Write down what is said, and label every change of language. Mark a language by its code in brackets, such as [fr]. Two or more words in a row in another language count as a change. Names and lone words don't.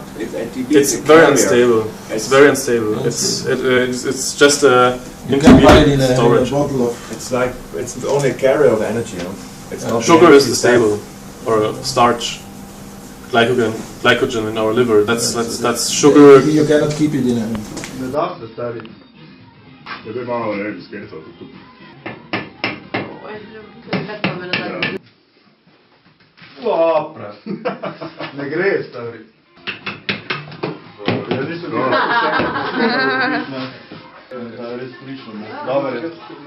[en] It's very unstable. It's very unstable. It's just a intermediate storage. It's like it's only a carrier of energy. It's not sugar is stable, or a starch, glycogen in our liver. That's sugar. You cannot keep it in a. Opra. [sl] Ne gre, stari. Ja nisem res prišel, dober je.